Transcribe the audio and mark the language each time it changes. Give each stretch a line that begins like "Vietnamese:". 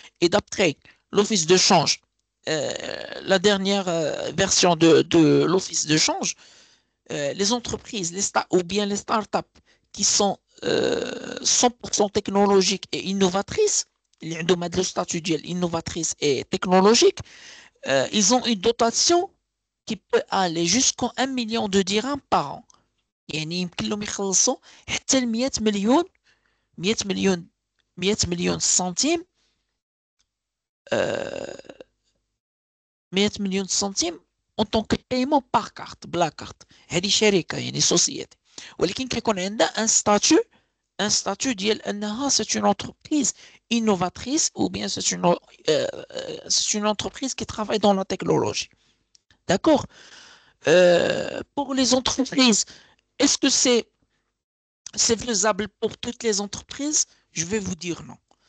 French: Et d'après l'Office de change, la dernière version de l'Office de change, les entreprises ou bien les startups qui sont 100% technologiques et innovatrices,
Arabic: اللي عندهم هذا
French: statut ديال innovatrice et technologique, ils ont une dotation qui peut aller jusqu'à 1 million de dirhams par an.
Arabic: يعني يمكن لهم يخلصوا حتى ل 100 مليون 100 مليون 100 مليون سنتيم 100 مليون سنتيم
French: en tant que paiement par carte
Arabic: بلا كارت. هذه شركه يعني سوسيتي, ولكن كيكون عندها ان ستاتيو ديال انها
French: c'est une entreprise innovatrice ou bien c'est une entreprise qui travaille dans la technologie. D'accord. Pour les entreprises, est-ce que c'est faisable pour toutes les entreprises? Je vais vous dire non.